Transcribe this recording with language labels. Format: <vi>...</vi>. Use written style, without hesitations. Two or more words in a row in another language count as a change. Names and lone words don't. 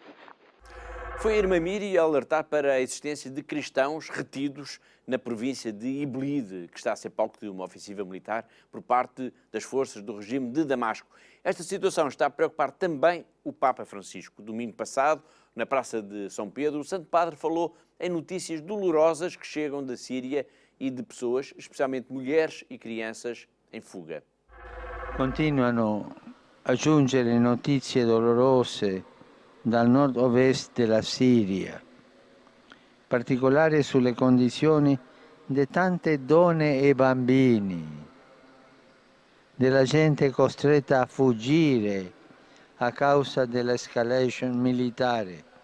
<pt>Foi a irmã Miri a alertar para a existência de cristãos retidos na província de Iblid, que está a ser palco de uma ofensiva militar por parte das forças do regime de Damasco. Esta situação está a preocupar também o Papa Francisco. Domingo passado, na Praça de São Pedro, o Santo Padre falou em notícias dolorosas que chegam da Síria e de pessoas, especialmente mulheres e crianças, em fuga.</pt> <it>Continuano a giungere notizie dolorose dal nord-ovest della Siria, in particolare sulle condizioni di tante donne e bambini, della gente costretta a fuggire a causa dell'escalation militare.</it>